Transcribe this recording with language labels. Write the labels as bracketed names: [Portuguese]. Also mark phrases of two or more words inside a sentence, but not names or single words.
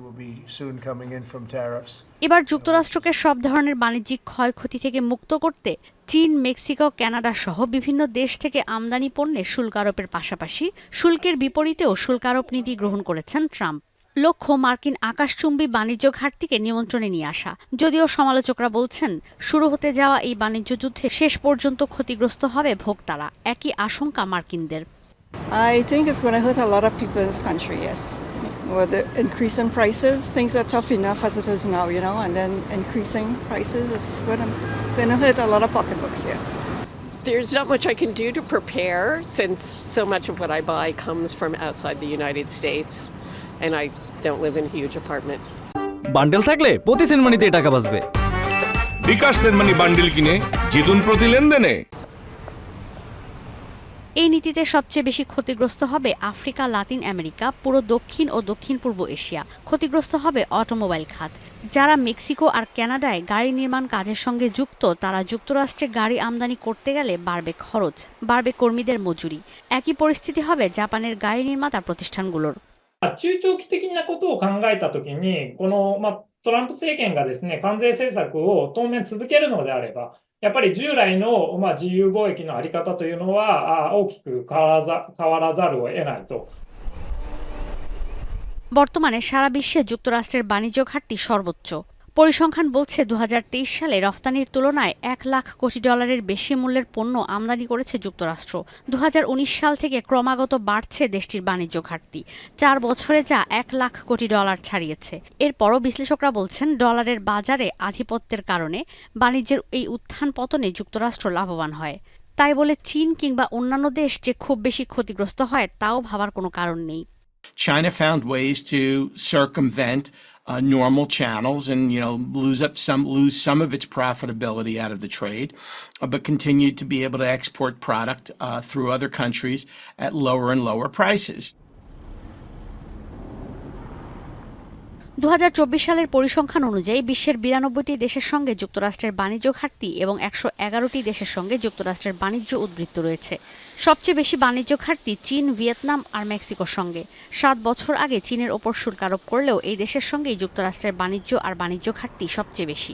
[Bangla] এবার যুক্তরাষ্ট্রকে সব ধরনের বাণিজ্যিক ক্ষয়ক্ষতি থেকে মুক্ত করতে চীন, মেক্সিকো, কানাডা সহ বিভিন্ন দেশ থেকে আমদানি পণ্যে শুল্ক আরোপের পাশাপাশি শুল্কের বিপরীতেও শুল্ক আরোপ নীতি গ্রহণ করেছেন ট্রাম্প। লক্ষ্য মার্কিন আকাশচুম্বী বাণিজ্য ঘাটতিকে নিয়ন্ত্রণে নিয়ে আসা। যদিও সমালোচকরা বলছেন, শুরু হতে যাওয়া এই বাণিজ্য যুদ্ধে শেষ পর্যন্ত ক্ষতিগ্রস্ত হবে ভোক্তারা। একই আশঙ্কা মার্কিনদের। [English] I think it's going to hurt a lot of people in this country, yes. With the increase in prices, things are tough enough as it is now, and then increasing prices is going to hurt a lot of pocketbooks here. There's not much I can do to prepare since so much of what I buy comes from outside the United States and I don't live in a huge apartment. [Bangla] বান্ডেল থাকলে প্রতি সেনমানিতে টাকা বাঁচবে। বিকাশ সেনমানি বান্ডেল কিনে জিতুন প্রতি লেনদেনে। এই নীতিতে সবচেয়ে বেশি ক্ষতিগ্রস্ত হবে আফ্রিকা, লাতিন আমেরিকা, পুরো দক্ষিণ ও দক্ষিণ পূর্ব এশিয়া। ক্ষতিগ্রস্ত হবে অটোমোবাইল খাত। যারা মেক্সিকো আর কানাডায় গাড়ি নির্মাণ কাজের সঙ্গে যুক্ত, তারা যুক্তরাষ্ট্রে গাড়ি আমদানি করতে গেলে বাড়বে খরচ, বাড়বে কর্মীদের মজুরি। একই পরিস্থিতি হবে জাপানের গাড়ি নির্মাতা প্রতিষ্ঠানগুলোর। [Japanese] 中長期的なことを考えたときに、トランプ政権がですね、関税政策を当面続けるのであれば、やっぱり従来の自由貿易のあり方というのは大きく変わらざるを得ないと。 [Bangla] বর্তমানে সারা বিশ্বে যুক্তরাষ্ট্রের বাণিজ্য ঘাটতি সর্বোচ্চ। পরিসংখ্যান বলছে 2023 সালে রফতানির তুলনায় $1 লাখ কোটি বেশি মূল্যের পণ্য আমদানি করেছে যুক্তরাষ্ট্র। 2019 সাল থেকে ক্রমাগত বাড়ছে দেশটির বাণিজ্য ঘাটতি। 4 বছরে যা $1 লাখ কোটি ছাড়িয়েছে। এরপরও বিশ্লেষকরা বলছেন, ডলারের বাজারে আধিপত্যের কারণে বাণিজ্যের এই উত্থান পতনে যুক্তরাষ্ট্র লাভবান হয়। তাই বলে চীন কিংবা অন্যান্য দেশ যে খুব বেশি ক্ষতিগ্রস্ত হয় তাও ভাবার কোনো কারণ নেই। [English] China found ways to circumvent normal channels and lose some of its profitability out of the trade, but continued to be able to export product through other countries at lower and lower prices. [Bangla] 2024 সালের পরিসংখ্যান অনুযায়ী বিশ্বের 92টি দেশের সঙ্গে যুক্তরাষ্ট্রের বাণিজ্য ঘাটতি এবং 111টি দেশের সঙ্গে যুক্তরাষ্ট্রের বাণিজ্য উদ্বৃত্ত রয়েছে। সবচেয়ে বেশি বাণিজ্য ঘাটতি চীন, ভিয়েতনাম আর মেক্সিকোর সঙ্গে। 7 বছর আগে চীনের ওপর শুল্ক আরোপ করলেও এই দেশের সঙ্গেই যুক্তরাষ্ট্রের বাণিজ্য ঘাটতি সবচেয়ে বেশি।